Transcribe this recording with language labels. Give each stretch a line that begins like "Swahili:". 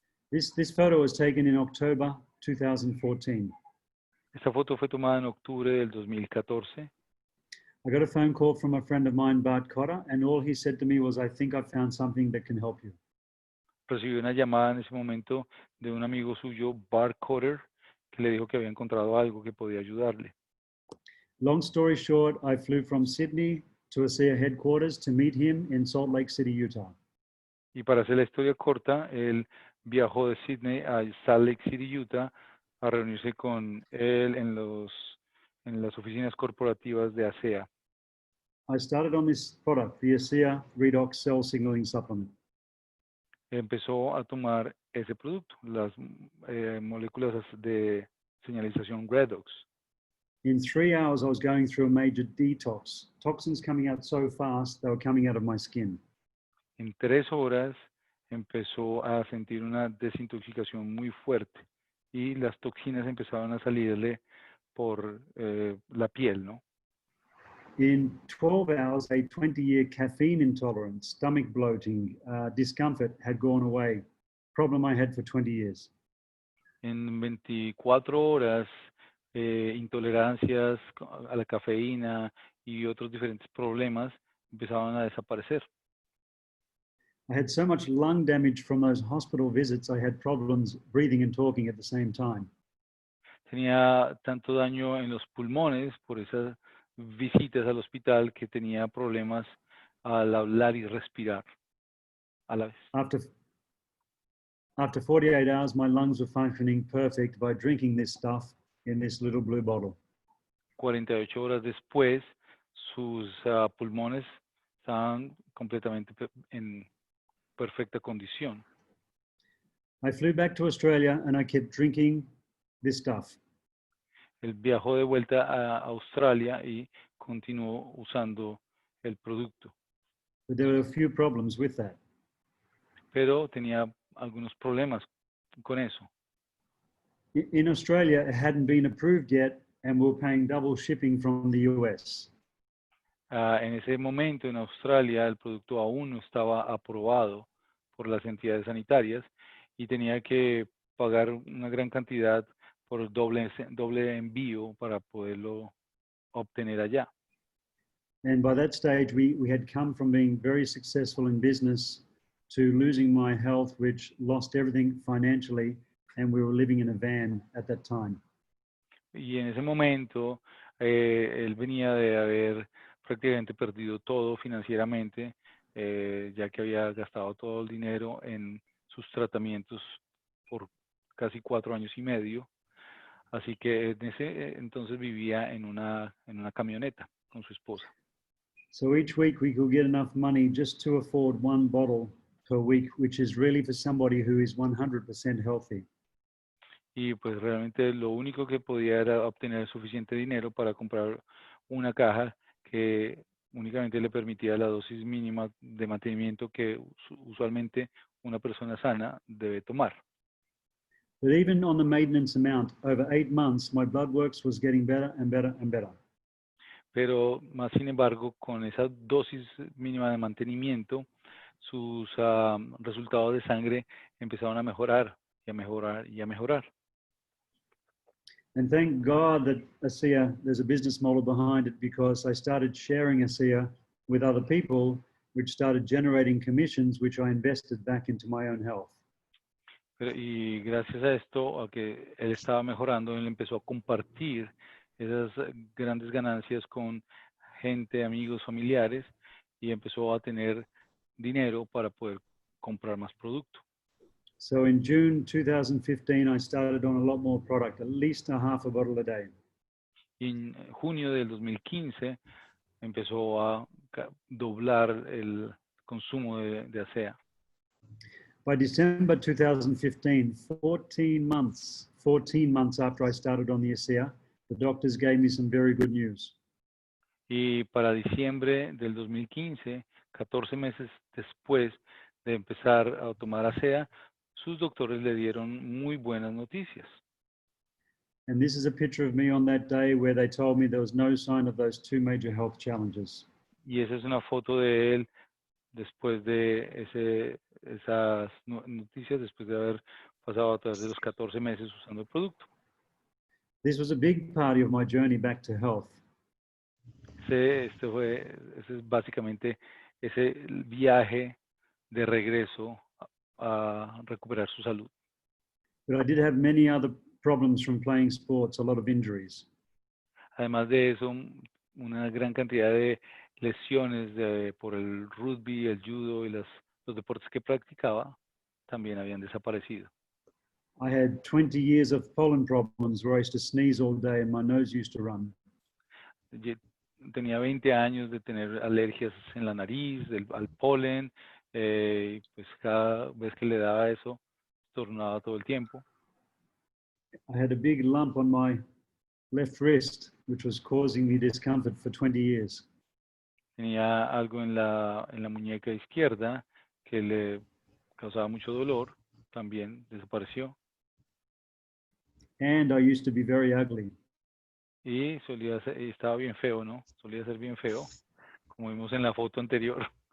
English: This photo was taken in October 2014.
Spanish: Esta foto fue tomada en octubre del 2014.
English: I got a phone call from a friend of mine, Bart Cotter, and all he said to me was, I think I found something that can help you.
Spanish: Recibí una llamada en ese momento de un amigo suyo, Bart Cotter, que le dijo que había encontrado algo que podía ayudarle.
English: Long story short, I flew from Sydney to ASEA headquarters to meet him in Salt Lake City, Utah.
Spanish: Y para hacer la historia corta, él viajó de Sydney a Salt Lake City, Utah, a reunirse con él en las oficinas corporativas de ASEA.
English: I started on this product, the ASEA Redox Cell Signaling Supplement.
Spanish: Empezó a tomar ese producto, las moléculas de señalización Redox.
English: In 3 hours, I was going through a major detox. Toxins coming out so fast, they were coming out of my skin.
Spanish: En 3 horas empezó a sentir una desintoxicación muy fuerte y las toxinas empezaron a salirle por la piel, ¿no?
English: In 12 hours, a 20-year caffeine intolerance, stomach bloating, discomfort had gone away. Problem I had for 20 years.
Spanish: En 24 horas, intolerancias a la cafeína y otros diferentes problemas empezaban a desaparecer.
English: I had so much lung damage from those hospital visits, I had problems breathing and talking at the same time.
Spanish: Tenía tanto daño en los pulmones por esas visitas al hospital que tenía problemas al hablar y respirar a la vez.
English: After 48 hours, my lungs were functioning perfect by drinking this stuff in this little blue bottle.
Spanish: 48 horas después, sus pulmones estaban completamente en perfecta condición.
English: I flew back to Australia and I kept drinking this stuff.
Spanish: Él viajó de vuelta a Australia y continuó usando el producto.
English: But there were a few problems with that.
Spanish: Pero tenía algunos problemas con eso.
English: In Australia, it hadn't been approved yet, and we were paying double shipping from the US.
Spanish: En ese momento en Australia el producto aún no estaba aprobado por las entidades sanitarias y tenía que pagar una gran cantidad por doble envío para poderlo obtener allá.
English: And by that stage, we had come from being very successful in business to losing my health, which lost everything financially, and we were living in a van at that time.
Spanish: Y en ese momento él venía de haber prácticamente perdido todo financieramente, ya que había gastado todo el dinero en sus tratamientos por casi 4 años y medio. Así que en ese entonces vivía en una camioneta con su esposa.
English: So each week we could get enough money just to afford one bottle per week, which is really for somebody who is 100% healthy.
Spanish: Y pues realmente lo único que podía era obtener suficiente dinero para comprar una caja que únicamente le permitía la dosis mínima de mantenimiento que usualmente una persona sana debe tomar.
English: But even on the maintenance amount, over 8 months, my blood works was getting better and better and better.
Spanish: Pero más sin embargo, con esa dosis mínima de mantenimiento, sus resultados de sangre empezaron a mejorar y a mejorar y a mejorar.
English: And thank God that ASEA, there's a business model behind it, because I started sharing ASEA with other people, which started generating commissions, which I invested back into my own health.
Spanish: Y gracias a esto, a que él estaba mejorando, él empezó a compartir esas grandes ganancias con gente, amigos, familiares, y empezó a tener dinero para poder comprar más producto.
English: So in June 2015, I started on a lot more product, at least a half a bottle a day.
Spanish: Y en junio del 2015 empezó a doblar el consumo de ASEA.
English: By December 2015, 14 months after I started on the ASEA, the doctors gave me some very good news.
Spanish: Y para diciembre del 2015, 14 meses después de empezar a tomar ASEA, sus doctores le dieron muy buenas noticias.
English: And this is a picture of me on that day where they told me there was no sign of those 2 major health challenges.
Spanish: Y esa es una foto de él después de esas noticias, después de haber pasado a través de los 14 meses usando el producto.
English: This was a big part of my journey back to health.
Spanish: Ese es básicamente ese viaje de regreso a recuperar su salud.
English: But I did have many other problems from playing sports, a lot of injuries.
Spanish: Además de eso, una gran cantidad de lesiones por el rugby, el judo y los deportes que practicaba también habían desaparecido.
English: I had 20 years of pollen problems where I used to sneeze all day and my nose used to run.
Spanish: Tenía 20 años de tener alergias en la nariz, al polen, pues cada vez que le daba eso, estornudaba todo el tiempo.
English: I had a big lump on my left wrist, which was causing me discomfort for 20 years.
Spanish: Tenía algo en la muñeca izquierda que le causaba mucho dolor, también desapareció.
English: And I used to be very ugly.
Spanish: Y estaba bien feo, ¿no? Solía ser bien feo, como vimos en la foto anterior.